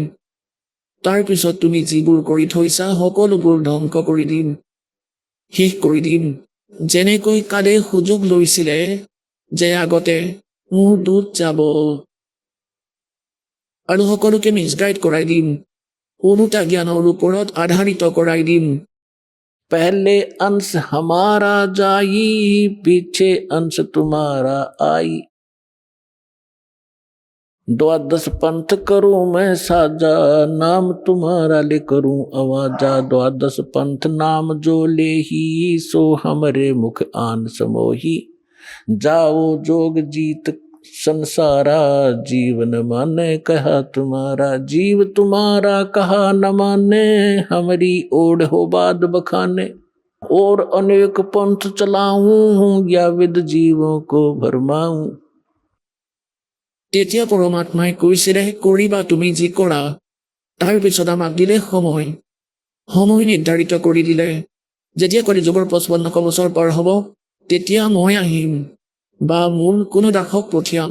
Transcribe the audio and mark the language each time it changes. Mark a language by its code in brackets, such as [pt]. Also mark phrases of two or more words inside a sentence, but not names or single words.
[as] তাৰপিছত তুমি যিবোৰ কৰি থৈছা সকলোবোৰ ধ্বংস কৰি দিম, শেষ কৰি দিম। যেনেকৈ কালে সুযোগ লৈছিলে যে আগতে মোৰ দূত যাব আৰু সকলোকে মিছগাইড কৰাই দিম, ওলোটা জ্ঞানৰ ওপৰত আধাৰিত কৰাই দিম। [hi] पहले अंश हमारा जाई पीछे अंश तुम्हारा आई। द्वादश पंथ करूं मैं साजा नाम तुम्हारा ले करूं आवाजा। द्वादश पंथ नाम जो ले ही सो हमरे मुख आन समोही। जाओ जोग जीत संसारा जीवन माने कहा तुम्हारा। जीव तुम्हारा कहा न माने हमारी ओढ़ हो बाद बखाने। और अनेक पंथ चलाऊं या विद जीवों को भरमाऊं। [as] তেতিয়া পৰমাত্মাই কৈছিলে কৰিবা তুমি যি কৰা। তাৰপিছত আমাক দিলে সময় নিৰ্ধাৰিত কৰি দিলে। যেতিয়া কলিযুগৰ 5500 বছৰ পাৰ হ'ব তেতিয়া মই আহিম বা মোৰ কোনো দাসক পঠিয়াম।